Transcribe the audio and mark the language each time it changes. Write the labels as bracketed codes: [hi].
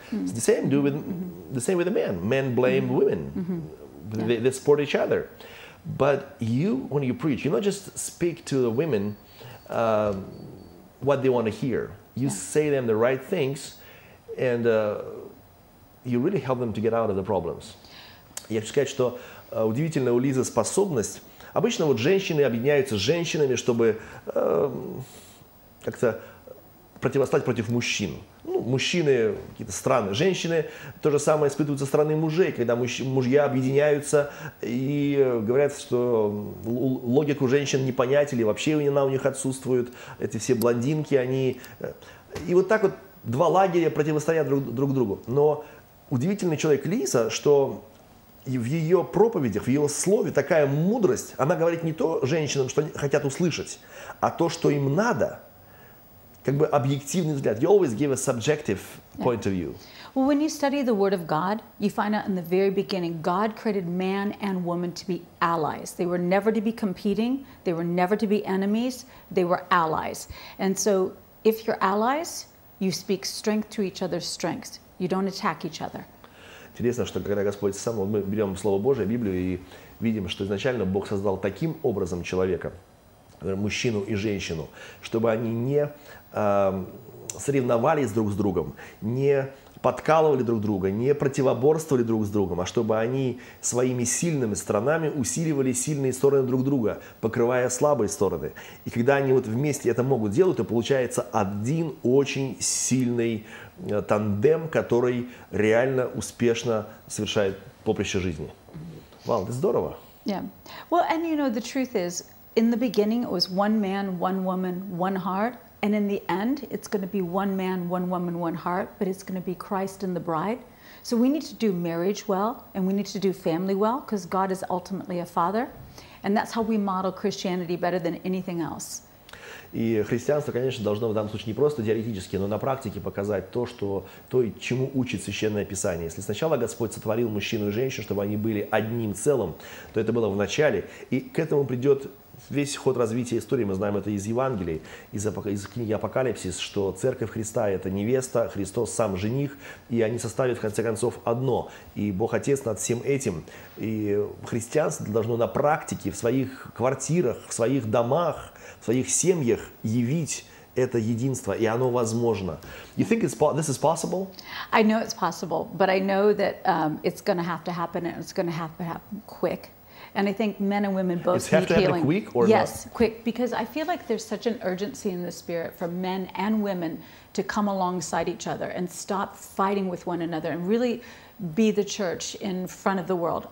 [en] Mm-hmm. It's the same with the men. Men blame women. Mm-hmm. They support each other. But you, when you preach, you not just speak to the women what they want to hear. You say them the right things, and you really help them to get out of the problems. [ru] Я хочу сказать, что удивительная у Лизы способность. Обычно вот женщины объединяются с женщинами, чтобы как-то противостать против мужчин. Ну, мужчины какие-то странные. Женщины то же самое испытывают со стороны мужей, когда мужья объединяются и говорят, что логику женщин не понять или вообще она у них отсутствует. Эти все блондинки, они... И вот так вот два лагеря противостоят друг другу. Но удивительный человек Лиза, что в ее проповедях, в ее слове такая мудрость. Она говорит не то женщинам, что они хотят услышать, а то, что им надо. как бы объективный взгляд. [en] You always give a subjective point of view. Well, when you study the Word of God, you find out in the very beginning, God created man and woman to be allies. They were never to be competing. They were never to be enemies. They were allies. And so if you're allies, you speak strength to each other's strength. You don't attack each other. [ru] Интересно, что когда Господь сам, мы берем Слово Божие, Библию, и видим, что изначально Бог создал таким образом человека, мужчину и женщину, чтобы они не соревновались друг с другом, не подкалывали друг друга, не противоборствовали друг с другом, а чтобы они своими сильными сторонами усиливали сильные стороны друг друга, покрывая слабые стороны. И когда они вот вместе это могут делать, то получается один очень сильный тандем, который реально успешно совершает поприще жизни. Вау, это здорово. [en] Yeah. Well, and you know, the truth is, in the beginning, it was one man, one woman, one heart. And in the end, it's going to be one man, one woman, one heart, but it's going to be Christ and the bride. So we need to do marriage well, and we need to do family well, because God is ultimately a father. And that's how we model Christianity better than anything else. [ru] И христианство, конечно, должно в данном случае не просто теоретически, но на практике показать то, чему учит Священное Писание. Если сначала Господь сотворил мужчину и женщину, чтобы они были одним целым, то это было в начале, и к этому придет весь ход развития истории. Мы знаем это из Евангелий, из книги Апокалипсис, что Церковь Христа – это невеста, Христос сам жених, и они составят в конце концов одно. И Бог Отец над всем этим. И христианство должно на практике, в своих квартирах, в своих домах, в своих семьях явить это единство, и оно возможно. [en] You think this is possible? I know it's possible, but I know that it's going to happen, and it's going to happen quick. And I think men and women both need healing. Quick or yes, not? Quick, because I feel like there's such an urgency in the spirit for men and women to come alongside each other and stop fighting with one another and really be the church in front of the world.